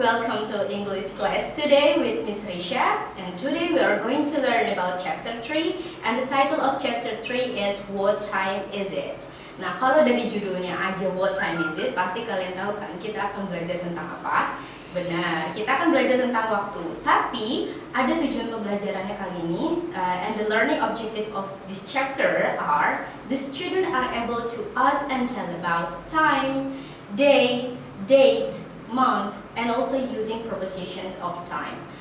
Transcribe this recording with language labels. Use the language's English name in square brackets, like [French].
[English] Welcome to English class today with Miss Risha, and today we are going to learn about chapter 3, and the title of chapter 3 is What Time Is It? [Indonesian] Nah, kalau dari judulnya aja [English] What Time Is It, [Indonesian] pasti kalian tahu kan kita akan belajar tentang apa? Benar, kita akan belajar tentang waktu. Tapi ada tujuan pembelajarannya kali ini, [English] and the learning objective of this chapter are the student are able to ask and tell about time, day, date, month, and also using prepositions of time.